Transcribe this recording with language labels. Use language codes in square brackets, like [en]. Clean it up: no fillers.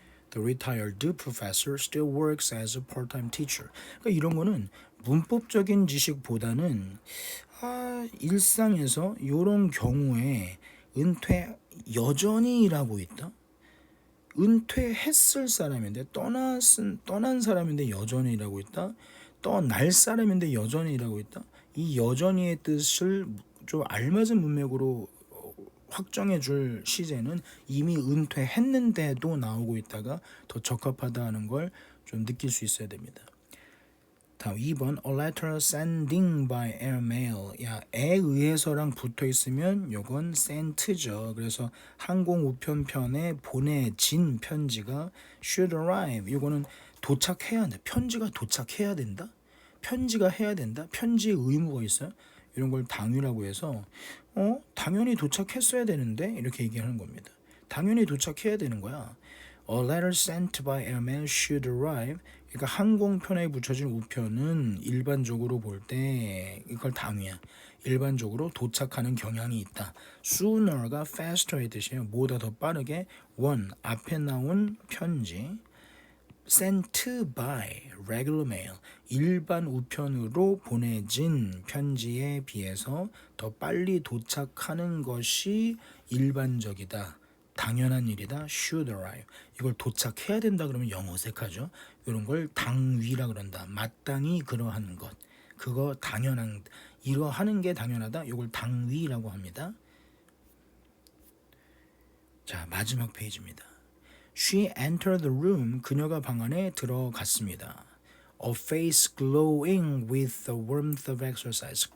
[en] The retired professor still works as a part-time teacher. [ko] 그러니까 이런 거는 문법적인 지식보다는 일상에서 이런 경우에 여전히 일하고 있다. 은퇴했을 사람인데 떠난 사람인데 여전히 일하고 있다. 떠날 사람인데 여전히 일하고 있다. 이 여전히의 뜻을 좀 알맞은 문맥으로 확정해 줄 시제는 이미 은퇴했는데도 나오고 있다가 더 적합하다는 걸 좀 느낄 수 있어야 됩니다. 다음 2번 [en] A letter sending by airmail. [ko] 에 의해서랑 붙어 있으면 요건 sent죠. 그래서 항공 우편편에 보내진 편지가 [en] should arrive. [ko] 요거는 도착해야 한다. 편지가 도착해야 된다. 편지가 해야 된다. 편지의 의무가 있어요. 이런 걸 당위라고 해서 당연히 도착했어야 되는데 이렇게 얘기하는 겁니다. 당연히 도착해야 되는 거야. [en] A letter sent by airmail should arrive. [ko] 그러니까 항공편에 붙여진 우편은 일반적으로 볼 때 이걸 당위야. 일반적으로 도착하는 경향이 있다. sooner가 faster의 뜻이에요. 뭐보다 더 빠르게. one 앞에 나온 편지. [en] sent by regular mail [ko] 일반 우편으로 보내진 편지에 비해서 더 빨리 도착하는 것이 일반적이다. 당연한 일이다. [en] should arrive. [ko] 이걸 도착해야 된다 그러면 영 어색하죠. 이런 걸 당위라 그런다. 마땅히 그러한 것. 그거 당연한 이러하는 게 당연하다. 이걸 당위라고 합니다. 자, 마지막 페이지입니다. [en] She entered the room. [ko] 그녀가 방 안에 들어갔습니다. [en] A face glowing with the warmth of exercise.